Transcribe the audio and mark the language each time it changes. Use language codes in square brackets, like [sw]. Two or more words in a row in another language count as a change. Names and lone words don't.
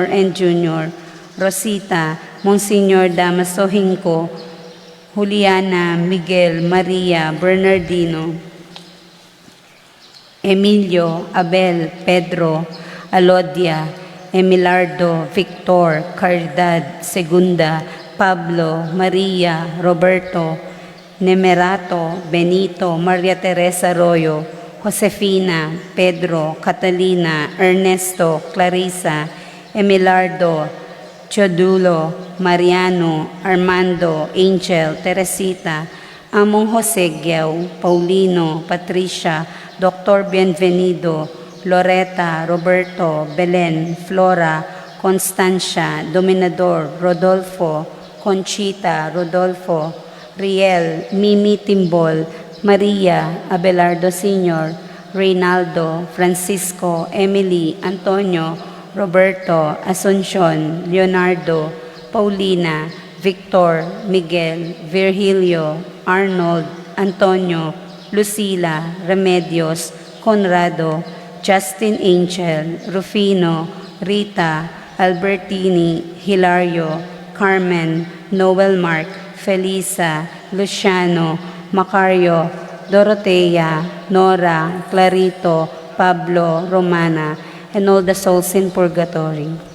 [en] and Jr., Rosita, Monsignor Damaso Hinco, Juliana, Miguel, Maria, Bernardino, Emilio, Abel, Pedro, Alodia, Emilardo, Victor, Caridad, Segunda, Pablo, Maria, Roberto, Nemerato, Benito, Maria Teresa Arroyo, Josefina, Pedro, Catalina, Ernesto, Clarissa, Emilardo, Chodulo, Mariano, Armando, Angel, Teresita, Among Jose Giao, Paulino, Patricia, Dr. Bienvenido, Loretta, Roberto, Belen, Flora, Constancia, Dominador, Rodolfo, Conchita, Rodolfo, Riel, Mimi Timbol, Maria, Abelardo Sr., Reynaldo, Francisco, Emily, Antonio, Roberto, Asuncion, Leonardo, Paulina, Victor, Miguel, Virgilio, Arnold, Antonio, Lucila, Remedios, Conrado, Justin Angel, Rufino, Rita, Albertini, Hilario, Carmen, Noel Mark, Felisa, Luciano, Macario, Dorotea, Nora, Clarito, Pablo, Romana, and all the souls in purgatory.